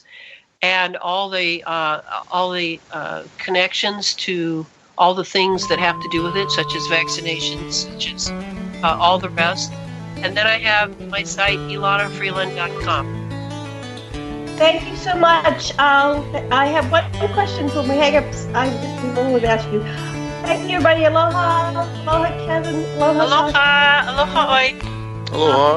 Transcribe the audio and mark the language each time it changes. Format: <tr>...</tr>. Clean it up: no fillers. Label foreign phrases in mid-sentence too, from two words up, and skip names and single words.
<en>And all the connections to all the things that have to do with it, such as vaccinations, such as all the rest. And then I have my site, elanafreeland.com. Thank you so much. I have one question when we hang up. We would ask you. Thank you, everybody. Aloha. Aloha, Kevin. Aloha. Aloha. Aloha. Oi. Aloha.</en>